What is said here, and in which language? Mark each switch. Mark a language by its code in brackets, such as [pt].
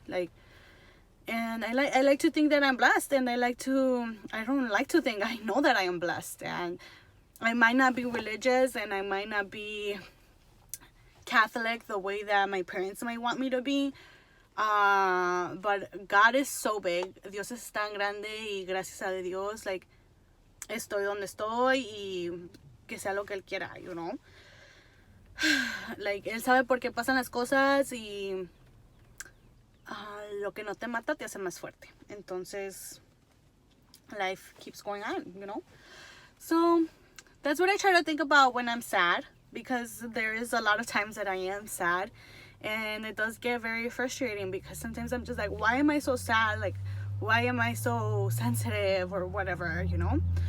[en] Like, and I like to think that I'm blessed, and I don't like to think, I know that I am blessed. And I might not be religious, and I might not be Catholic the way that my parents might want me to be, but God is so big. [es] Dios es tan grande, y gracias a Dios, like, estoy donde estoy, y que sea lo que Él quiera, you know. Like, Él sabe por qué pasan las cosas, y lo que no te mata te hace más fuerte. [en] Entonces, life keeps going on, you know. So that's what I try to think about when I'm sad, because there is a lot of times that I am sad, and it does get very frustrating, because sometimes I'm just like, why am I so sad? Like, why am I so sensitive or whatever, you know.